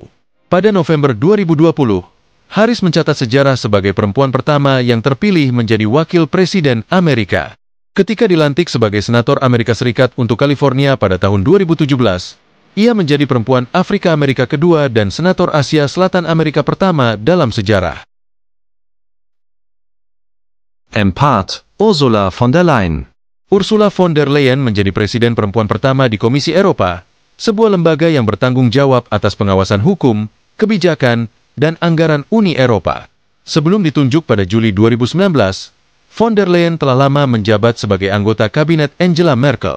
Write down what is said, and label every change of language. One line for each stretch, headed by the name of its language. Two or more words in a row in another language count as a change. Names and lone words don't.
Indonesian: Pada November 2020, Harris mencatat sejarah sebagai perempuan pertama yang terpilih menjadi wakil Presiden Amerika. Ketika dilantik sebagai Senator Amerika Serikat untuk California pada tahun 2017, ia menjadi perempuan Afrika Amerika kedua dan Senator Asia Selatan Amerika pertama dalam sejarah. 4. Ursula von der Leyen. Ursula von der Leyen menjadi presiden perempuan pertama di Komisi Eropa, sebuah lembaga yang bertanggung jawab atas pengawasan hukum, kebijakan, dan anggaran Uni Eropa. Sebelum ditunjuk pada Juli 2019, von der Leyen telah lama menjabat sebagai anggota kabinet Angela Merkel.